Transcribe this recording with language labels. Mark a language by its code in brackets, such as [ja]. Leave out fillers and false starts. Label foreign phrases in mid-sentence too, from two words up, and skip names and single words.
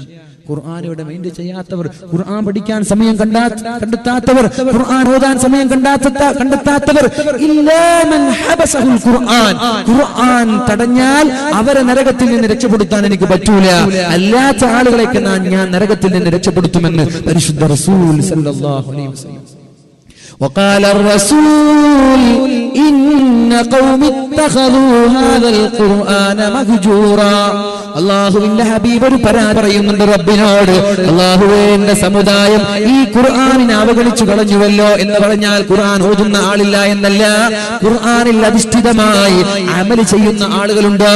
[ml] ഖുർആനോട് മൈൻഡ് ചെയ്യാത്തവർ, ഖുർആൻ പഠിക്കാൻ സമയം കണ്ടെത്താത്തവർ, ഖുർആൻ ഓതാൻ സമയം കണ്ടെത്താത്തവർ, [ar] إلا من حبسه القرآن. [ml] ഖുർആൻ തടഞ്ഞാൽ അവരെ നരകത്തിൽ നിന്ന് രക്ഷപ്പെടുത്താൻ എനിക്ക് പറ്റൂല. അല്ലാത്ത ആളുകളെയൊക്കെ ഞാൻ നരകത്തിൽ നിന്ന് രക്ഷപ്പെടുത്തുമെന്ന് പരിശുദ്ധ റസൂൽ [ar] صلى الله عليه وسلم. وقال الرسول إن قوم اتخذوا هذا القرآن مهجورا. [ml] അല്ലാഹുവിന്റെ ഹബീബ് ഒരു പരാതി പറയുന്നുണ്ട് റബ്ബിനോട്, അല്ലാഹുവേ എന്റെ സമുദായം ഈ ഖുർആനിനെ അവഗണിച്ചു കളഞ്ഞുവല്ലോ എന്ന് പറഞ്ഞാൽ ഖുർആൻ ഓതുന്ന ആളില്ല എന്നല്ല, ഖുർആനിൽ അധിഷ്ഠിതമായി അമൽ ചെയ്യുന്ന ആളുകളുണ്ട്.